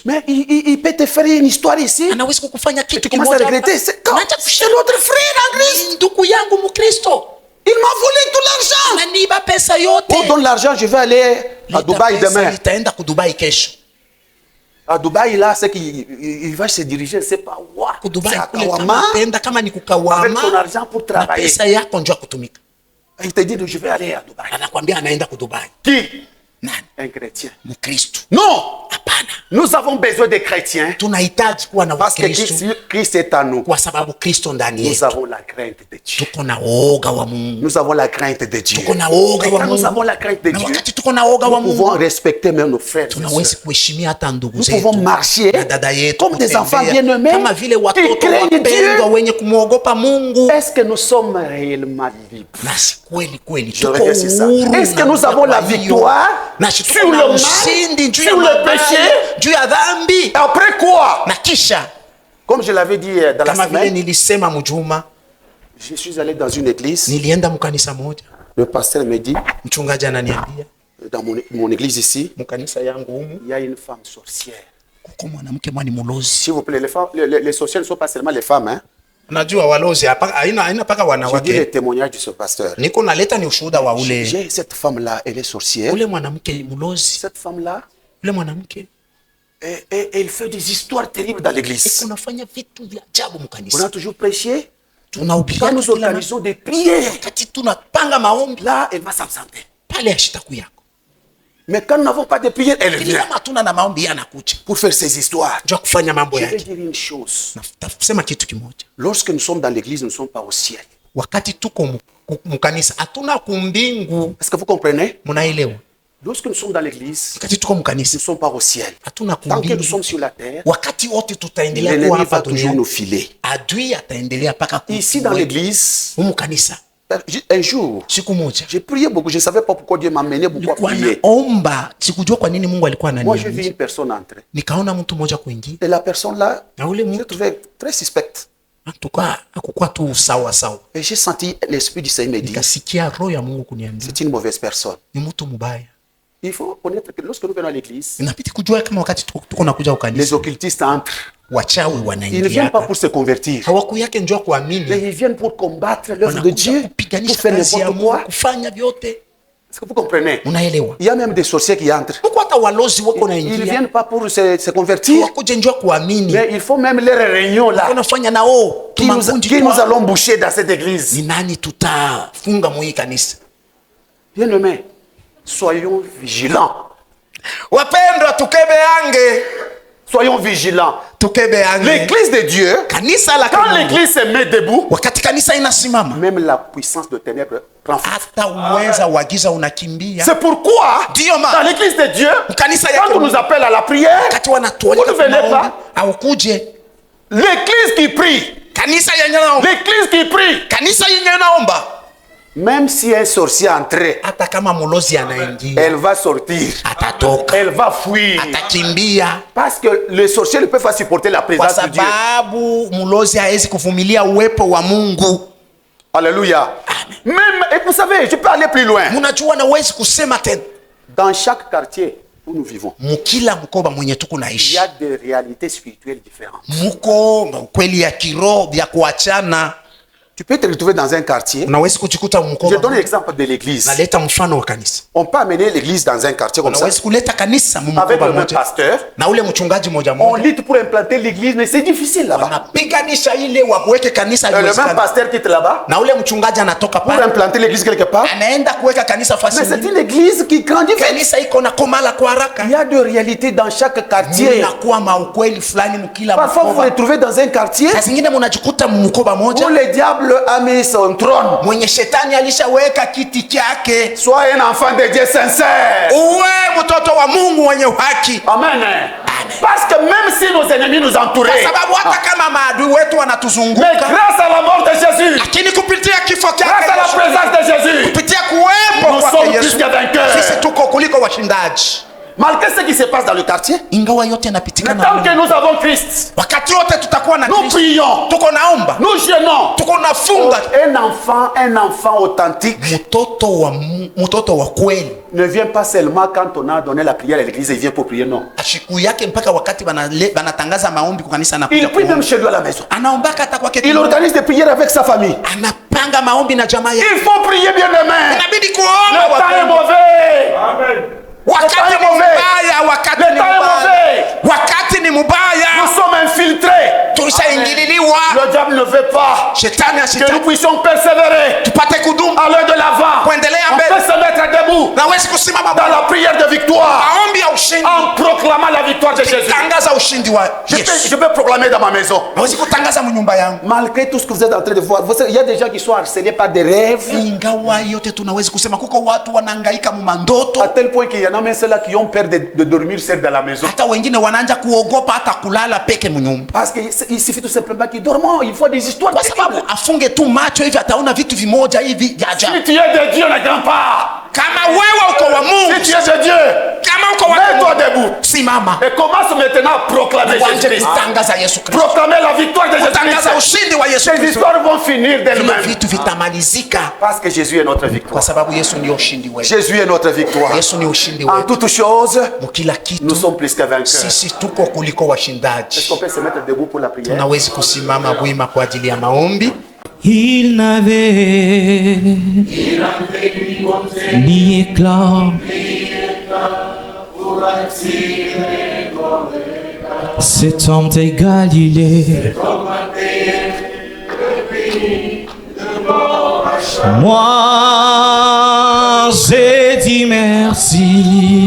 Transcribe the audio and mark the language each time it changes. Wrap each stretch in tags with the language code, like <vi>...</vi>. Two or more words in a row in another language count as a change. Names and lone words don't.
<fr>mais il peut te faire une histoire ici.</fr> <sw>anaweza kukufanya</sw> <fr>Et tu</fr> <sw>kitu</sw> <fr>commences à</fr> <sw>kimoja</sw> <fr>regretter.</fr> <sw>hapa.</sw> <fr>C'est quand</fr> <sw>Unaanza</sw> <fr>c'est</fr> <sw>kushangaa,</sw> <fr>notre frère en Christ.</fr> <sw>ni ndugu yangu Mkristo</sw> <fr>Il m'a volé tout l'argent.</fr> <sw>ananiiba pesa yote.</sw> <fr>On donne l'argent, je vais aller à Dubaï</fr> <sw>Leta pesa,</sw> <fr>demain.</fr> <sw>nitaenda kudubai kesho.</sw> <fr>À Dubaï, là, c'est qu'il va se diriger, c'est pas what. C'est</fr> <sw>Kudubai</sw> <fr>à</fr> <sw>kule Kawama. kama utaenda kama ni</sw> <fr>Avec</fr> <sw>kukawama</sw> <fr>ton argent pour</fr> <sw>na</sw> <fr>travailler.</fr> <sw>pesa yako njoo kutumika.</sw> <fr>Il te dit, je vais aller à Dubaï.</fr> <sw>Anakwambia anaenda kudubai.</sw> <fr>Qui?</fr> <sw>Nani?</sw> <fr>Un chrétien.</fr> <sw>Mkristo.</sw> <fr>Non.</fr> <sw>Hapana.</sw> <fr>Nous avons besoin de chrétiens.</fr> <sw>Tunahitaji kuwa na</sw> <fr>Parce que</fr> <sw>Wakristo</sw> <fr>Christ est en nous.</fr> <sw>kwa sababu Kristo ndani</sw> <fr>Nous</fr> <sw>yetu.</sw> <fr>avons la crainte de Dieu.</fr> <sw>Tuko na woga wa Mungu.</sw> <fr>Nous avons la crainte de Dieu.</fr> <sw>Tuko na woga</sw> <fr>Et</fr> <sw>wa</sw> <fr>quand nous</fr> <sw>Mungu.</sw> <fr>avons la crainte de</fr> <sw>Na</sw> <fr>Dieu,</fr> <sw>wakati tuko na woga wa</sw> <fr>nous pouvons</fr> <sw>Mungu,</sw> <fr>respecter même nos frères et</fr> <sw>tunaweza</sw> <fr>sœurs.</fr> <sw>kuheshimia hata ndugu</sw> <fr>Nous</fr> <sw>zetu</sw> <fr>pouvons marcher</fr> <sw>na dada yetu,</sw> <fr>comme des</fr> <sw>kutembea</sw> <fr>enfants bien-aimés</fr> <sw>kama vile</sw> <fr>qui</fr> <sw>watoto</sw> <fr>craignent</fr> <sw>wapendwa</sw> <fr>Dieu.</fr> <sw>wenye kumwogopa Mungu.</sw> <fr>Est-ce que nous sommes réellement libres?</fr> <sw>Na si kweli kweli</sw> <fr>Je</fr> <sw>tuko</sw> <fr>reviens sur ça.</fr> <sw>huru</sw> <fr>Est-ce que</fr> <sw>na</sw> <fr>nous avons la</fr> <sw>kwa hiyo,</sw> <fr>victoire</fr> <sw>na si tuko</sw> <fr>sur</fr> <sw>na</sw> <fr>le mal,</fr> <sw>ushindi juu ya</sw> <fr>sur le</fr> <sw>mabaya,</sw> <fr>péché?</fr> <sw>juu ya dhambi.</sw> <fr>Et après quoi?</fr> <sw>Na kisha</sw> <fr>Comme je l'avais dit dans la</fr> <sw>kama vile</sw> <fr>semaine,</fr> <sw>nilisema mjuma,</sw> <fr>je suis allé dans une église.</fr> <sw>nilienda mkanisa moja,</sw> <fr>Le pasteur me dit,</fr> <sw>mchungaji ananiambia</sw> <fr>dans mon église ici,</fr> <sw>mkanisa yangu humu</sw> <fr>il y a une femme sorcière. S'il vous plaît, les femmes, les sorcières ne sont pas seulement les femmes, hein.</fr> <sw>Najua walozi haina paka</sw> <fr>Je dis</fr> <sw>wanawake.</sw> <fr>le témoignage de ce pasteur.</fr> <sw>Niko naleta ni ushuhuda wa ule.</sw> <fr>J'ai cette femme-là, elle est sorcière.</fr> <sw>Ule mwanamke mulozi.</sw> <fr>Cette femme-là,</fr> <sw>Ule mwanamke</sw> <fr>elle fait des histoires terribles dans l'église.</fr> <sw>unafanya vitu vya ajabu</sw> <fr>On</fr> <sw>mkanisa.</sw> <fr>a toujours prêché.</fr> <sw>Tunahubiri</sw> <fr>Quand nous organisons des prières,</fr> <sw>wakati tunapanga maombi</sw> <fr>là, elle va s'absenter.</fr> <sw>pale ashitaku yako.</sw> <fr>Mais quand nous n'avons pas de prière, elle</fr> <sw>Lakini</sw> <fr>vient</fr> <sw>kama hatuna na maombi anakuja.</sw> <fr>pour faire ses histoires.</fr> <sw>Njoo kufanya mambo</sw> <fr>Je vais</fr> <sw>yake.</sw> <fr>dire une chose.</fr> <sw>Nasema kitu kimoja.</sw> <fr>Lorsque nous sommes dans l'église, nous ne sommes pas au ciel.</fr> <sw>Wakati tuko mkanisa hatuna kumbingu.</sw> <fr>Est-ce que vous comprenez?</fr> <sw>Munaelewa?</sw> <fr>Lorsque nous sommes dans l'église,</fr> <sw>Wakati tuko</sw> <fr>nous</fr> <sw>mkanisa</sw> <fr>ne sommes pas au ciel.</fr> <sw>hatuna</sw> <fr>Tant que nous</fr> <sw>kumbingu.</sw> <fr>sommes sur la terre,</fr> <sw>Wakati wote tutaendelea kuwa</sw> <fr>l'ennemi</fr> <sw>hapa</sw> <fr>va toujours</fr> <sw>duniani.</sw> <fr>nous filer.</fr> <sw>Adui ataendelea paka</sw> <fr>Ici dans l'église,</fr> <sw>mkanisa.</sw> <fr>un jour,</fr> <sw>Siku moja</sw> <fr>j'ai prié beaucoup. Je ne savais pas pourquoi Dieu m'a mené beaucoup à</fr> <sw>nilikuwa</sw> <fr>prier.</fr> <sw>naomba, sikujua kwa nini Mungu alikuwa</sw> <fr>Moi, j'ai vu</fr> <sw>ananiambia.</sw> <fr>une personne entrer.</fr> <sw>Nikaona mtu mmoja kuingia</sw> <fr>Et la personne-là,</fr> <sw>na ule</sw> <fr>je l'ai</fr> <sw>mtu</sw> <fr>trouvé très suspecte.</fr> <sw>hakukuwa tu sawa sawa.</sw> <fr>Et j'ai senti l'Esprit du Seigneur me dire,</fr> <sw>Nikasikia roho ya Mungu kuniambia</sw> <fr>c'est une mauvaise personne.</fr> <sw>ni mtu mbaya.</sw> <fr>Il faut connaître que lorsque nous venons à l'église,</fr> <sw>Inabidi kujua kama wakati tuko nakuja</sw> <fr>les</fr> <sw>ukanisa</sw> <fr>occultistes entrent.</fr> <sw>wachawi</sw> <fr>Ils ne</fr> <sw>wanaingia</sw> <fr>viennent pas</fr> <sw>hapa.</sw> <fr>pour se convertir.</fr> <sw>Hawaku yake njoo</sw> <fr>Mais</fr> <sw>kuamini,</sw> <fr>ils viennent pour combattre l'œuvre de</fr> <sw>wanakuja</sw> <fr>Dieu, pour</fr> <sw>kupiganisha</sw> <fr>faire</fr> <sw>kazi ya</sw> <fr>n'importe</fr> <sw>Mungu,</sw> <fr>quoi.</fr> <sw>kufanya vyote.</sw> <fr>Est-ce que vous comprenez?</fr> <sw>Unaelewa?</sw> <fr>Il y a même des sorciers qui entrent.</fr> <sw>Huko hata walozi wako</sw> <fr>Ils ne</fr> <sw>naingia,</sw> <fr>viennent pas pour se convertir,</fr> <sw>wakuje njoo kuamini.</sw> <fr>mais il faut même les réunions là.</fr> <sw>Wanafanya nao</sw> <fr>Qui nous</fr> <sw>tumakundi.</sw> <fr>allons boucher dans cette église?</fr> <sw>Ni nani tutafunga mwa hii kanisa?</sw> <fr>Bien-aimés, soyons vigilants.</fr> <sw>Wapendwa, tukebeange,</sw> <fr>Soyons vigilants.</fr> <sw>tukebeange.</sw> <fr>L'église de Dieu,</fr> <sw>Kanisa la</sw> <fr>quand</fr> <sw>Mungu,</sw> <fr>l'église se met debout,</fr> <sw>wakati kanisa inasimama,</sw> <fr>même la puissance de ténèbres prend fin.</fr> <sw>hata uweza wa giza unakimbia.</sw> <fr>C'est pourquoi,</fr> <sw>Ndio</sw> <fr>dans</fr> <sw>maana</sw> <fr>l'église de Dieu,</fr> <sw>kanisa yake</sw> <fr>quand on nous appelle à la prière,</fr> <sw>wakati wanatualika</sw> <fr>Vous ne venez</fr> <sw>kwa maombi</sw> <fr>pas?</fr> <sw>au kuje</sw> <fr>l'église qui prie,</fr> <sw>kanisa yenye naomba,</sw> <fr>l'église qui prie,</fr> <sw>kanisa yenye naomba,</sw> <fr>même si un sorcier entrait,</fr> <sw>hata kama mulozi anaingia</sw> <fr>elle va sortir,</fr> <sw>atatoka,</sw> <fr>elle va fuir.</fr> <sw>atakimbia,</sw> <fr>Parce que les sorciers ne peuvent pas supporter la</fr> <sw>kwa</sw> <fr>présence de Dieu.</fr> <sw>sababu mulozi hawezi kuvumilia uwepo wa Mungu.</sw> <fr>Alléluia. Même, et vous savez, je peux aller plus loin.</fr> <sw>Mnajua na huwezi kusema tena,</sw> <fr>Dans chaque quartier où nous vivons,</fr> <sw>mukila mkoba mwenye tuko</sw> <fr>il</fr> <sw>naishi</sw> <fr>y a des réalités spirituelles différentes.</fr> <sw>muko kweli ya kiroho vya kuachana.</sw> <fr>Tu peux te retrouver dans un quartier.</fr> <sw>Unawezi kujikuta</sw> <fr>Je</fr> <sw>mkoba.</sw> <fr>donne l'exemple de l'église.</fr> <sw>Naleta mfano wa kanisa.</sw> <fr>On peut amener l'église dans un quartier comme ça,</fr> <sw>Unawezi kuleta kanisa</sw> <fr>avec</fr> <sw>mkoba</sw> <fr>le même</fr> <sw>moja</sw> <fr>pasteur.</fr> <sw>na ule mchungaji moja</sw> <fr>On</fr> <sw>moja,</sw> <fr>lutte pour implanter l'église, mais c'est difficile là-bas.</fr> <sw>wanapiganisha ile wakuweke kanisa</sw> <fr>Et le même</fr> <sw>liwezekana.</sw> <fr>pasteur quitte là-bas</fr> <sw>Na ule mchungaji anatoka</sw> <fr>pour</fr> <sw>pale</sw> <fr>implanter l'église quelque part.</fr> <sw>anaenda kuweka kanisa</sw> <fr>Mais</fr> <sw>fasi</sw> <fr>c'est</fr> <sw>nyingine.</sw> <fr>une église qui grandit vite.</fr> <sw>Kanisa iko na komala kwa haraka.</sw> <fr>Il y a de réalités dans chaque quartier.</fr> <sw>Munakuwa maukweli fulani mkila</sw> <fr>Parfois, vous vous</fr> <sw>mkoba.</sw> <fr>retrouvez dans un quartier</fr> <sw>Saa zingine munajikuta mkoba</sw> <fr>où</fr> <sw>moja</sw> <fr>le diable a mis son trône.</fr> <sw>mwenye shetani alishaweka kiti chake.</sw> <fr>Sois un enfant de Dieu sincère.</fr> <sw>Uwe mtoto wa Mungu mwenye uhaki, Amen.</sw> <fr>Parce que même si nos ennemis nous</fr> <sw>kwa</sw> <fr>entouraient,</fr> <sw>sababu hata kama maadui wetu</sw> <fr>mais</fr> <sw>wanatuzunguka,</sw> <fr>grâce à la mort de Jésus,</fr> <sw>lakini kupitia kifo</sw> <fr>grâce à la</fr> <sw>chake,</sw> <fr>présence de Jésus,</fr> <sw>kupitia kuwepo</sw> <fr>nous</fr> <sw>kwake</sw> <fr>sommes plus</fr> <sw>Yesu,</sw> <fr>que vainqueurs.</fr> <sw>sisi tuko kuliko washindaji.</sw> <fr>Malgré ce qui se passe dans le quartier,</fr> <sw>Ingawa yote</sw> <fr>mais</fr> <sw>yanapitikana,</sw> <fr>tant que nous avons Christ,</fr> <sw>wakati wote tutakuwa na</sw> <fr>nous</fr> <sw>Kristo,</sw> <fr>prions,</fr> <sw>tuko naomba,</sw> <fr>nous jeûnons.</fr> <sw>tuko nafunga.</sw> <fr>Un enfant authentique</fr> <sw>Mtoto wa kweli</sw> <fr>ne vient pas seulement quand on a donné la prière à l'église, il vient pour prier, non.</fr> <sw>ashiku yake mpaka wakati banatangaza maombi kwa kanisa na</sw> <fr>Il prie même chez lui à la maison.</fr> <sw>anaombaka hata kwake,</sw> <fr>Il organise des prières avec sa famille.</fr> <sw>anapanga maombi na jamaa yake.</sw> <fr>Il faut prier bien demain.</fr> <sw>Inabidi</sw> <fr>Le</fr> <sw>kuomba</sw> <fr>temps est</fr> <sw>wapendwa.</sw> <fr>mauvais.</fr> <sw>Wakati</sw> <fr>Le</fr> <sw>ni</sw> <fr>temps est mauvais.</fr> <sw>mbaya, wakati</sw> <fr>Le</fr> <sw>ni</sw> <fr>temps est</fr> <sw>mbaya,</sw> <fr>mauvais.</fr> <sw>wakati ni mbaya,</sw> <fr>Nous sommes infiltrés.</fr> <sw>tulishaingililiwa.</sw> <fr>Le diable ne veut pas</fr> <sw>Shetani</sw> <fr>que nous</fr> <sw>asitaki</sw> <fr>puissions persévérer,</fr> <sw>tupate kudumu,</sw> <fr>aller de l'avant.</fr> <sw>kuendelea</sw> <fr>On</fr> <sw>mbele.</sw> <fr>peut se mettre debout</fr> <sw>Na wezi kusimama</sw> <fr>dans la prière de victoire</fr> <sw>maombi ya ushindi,</sw> <fr>en proclamant la victoire de Jésus.</fr> <sw>tangaza ushindi wa Yesu.</sw> <fr>Je peux proclamer dans ma maison.</fr> <sw>Na wezi kutangaza mnyumba yangu.</sw> <fr>Malgré tout ce que vous êtes en train de voir, il y a des gens qui sont harcelés par des rêves,</fr> <sw>Ingawa yote tunawezi kusema kuko watu wanahangaika mumandoto,</sw> <fr>à tel point qu'il y en a même ceux-là qui ont peur de dormir seuls dans la maison.</fr> <sw>hata wengine wanaanza kuogopa hata kulala peke mnyumba,</sw> <fr>Parce qu'il suffit tout simplement qu'ils dorment. Il faut des histoires</fr> <sw>kwa sababu</sw> <fr>terribles.</fr> <sw>afunge tu macho hivi ataona vitu vimoja hivi vya ajabu.</sw> <fr>Si tu es de Dieu, ne crains pas.</fr> <sw>Kama wewe uko wa</sw> <fr>Si</fr> <sw>Mungu,</sw> <fr>tu es de Dieu,</fr> <sw>kama uko wa</sw> <fr>mets-toi</fr> <sw>Mungu,</sw> <fr>debout.</fr> <sw>simama</sw> <fr>Et commence maintenant à proclamer</fr> <sw>uanze</sw> <fr>Jésus-Christ.</fr> <sw>kutangaza Yesu Kristo,</sw> <fr>Proclamer la victoire de</fr> <sw>kutangaza</sw> <fr>Jésus-Christ.</fr> <sw>ushindi wa Yesu</sw> <fr>Ces</fr> <sw>Kristo.</sw> <fr>histoires vont finir</fr> <sw>Vile</sw> <fr>d'elles-mêmes.</fr> <sw>vitu vitamalizika</sw> <fr>Parce que Jésus est notre</fr> <sw>kwa</sw> <fr>victoire.</fr> <sw>sababu Yesu ndio ushindi wetu.</sw> <fr>Jésus est notre victoire.</fr> <sw>Yesu ni ushindi</sw> <fr>En</fr> <sw>wetu</sw> <fr>toutes choses,</fr> <sw>mukila</sw> <fr>nous</fr> <sw>kitu.</sw> <fr>sommes plus que vainqueurs.</fr> <sw>Sisi tuko kuliko</sw> <fr>Est-ce</fr> <sw>washindaji.</sw> <fr>qu'on peut se mettre debout pour la prière?</fr> <sw>Tunawezi kusimama wima kwa ajili ya maombi.</sw> <fr>Il n'avait ni éclat, cet homme de Galilée. Moi, j'ai dit merci.</fr>